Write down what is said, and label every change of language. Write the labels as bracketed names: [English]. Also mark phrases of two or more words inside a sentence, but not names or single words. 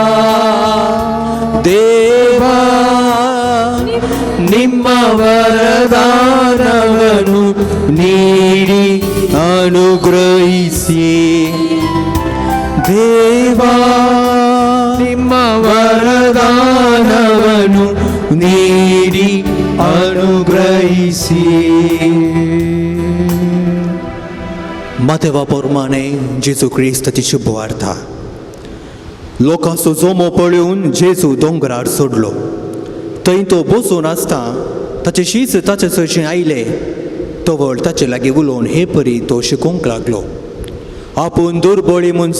[Kannada] ದೇವಾ ನಿಮ್ಮ ವರದಾನವನ್ನು ನೀಡಿ ಅನುಗ್ರಹಿಸಿ ದೇವಾ ನಿಮ್ಮ ವರದಾನವನ್ನು ನೀಡಿ ಅನುಗ್ರಹಿಸಿ [Konkani] Matewa प्रमाणे जेजू क्रिस्ताची शुभ वार्ता लोकांचो जोमो पळोवन जेजू दोंगरार सोडलो थंय तो बसून आसता ताचे शीस ताचे चडशें आयले तवळ ताचे लागीं उलोवन हे परी तो शिकोवंक लागलो आपूण दुर्बळी म्हूण